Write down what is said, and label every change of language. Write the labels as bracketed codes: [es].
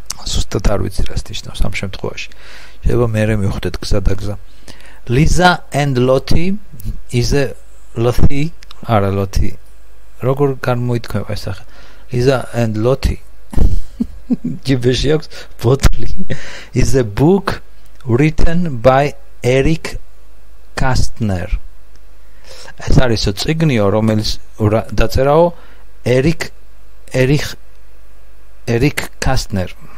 [ka] ზუსტად არ ვიცი რას ნიშნავს ამ შემთხვევაში. შეიძლება მე მივხვდეთ გზადაგზა. [en] Lisa and Lottie is a Lottie, არა Lottie. [ka] როგორ გამოითქმება ეს სახე? Lisa and Lottie. ჯიბეში აქვს ბოთლი. [en] Is a book written by Eric Kastner. [ka] ეს არის წიგნიო, რომელიც დაწერაო Eric Kastner.